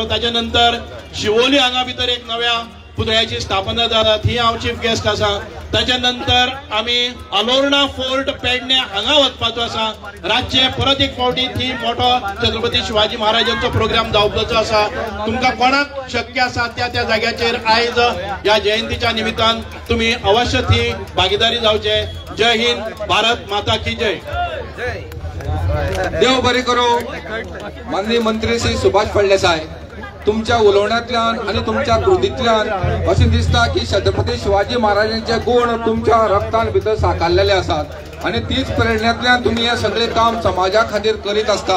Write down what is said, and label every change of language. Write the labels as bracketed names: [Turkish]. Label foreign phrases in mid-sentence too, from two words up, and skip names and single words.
[Konkani] ताच्या नंतर शिवोली हांगा भितर एक नव्या पुतळ्याची स्थापना जाता, थी हांव [English] chief guest [Konkani] आसा. ताच्या नंतर आमी अलोर्ना फोर्ट पेडणे हांगा वचपाचो आसा. रातचे परत एक फावटी थी मोठो छत्रपती शिवाजी महाराजांचो प्रोग्राम जावपाचो आसा. तुमकां कोणाक शक्य आसा त्या जाग्याचेर आयज ह्या जयंतीच्या निमित्तान तुम्ही अवश्य थी भागीदारी जावचे. [Hindi] जय हिंद. भारत माता की जय. [Konkani] देव बरें करूं. माननीय मंत्री श्री सुभाष फळदेसाय, तुमच्या उलोवण्यांतल्यान आणि तुमच्या कृतींतल्यान अशें दिसता की छत्रपती शिवाजी महाराजांचे गुण तुमच्या रक्तान भितर साकारलेले आसात आणि तीच प्रेरणेंतल्यान तुम्ही हे सगळे काम समाजा खातीर करीत आसतात.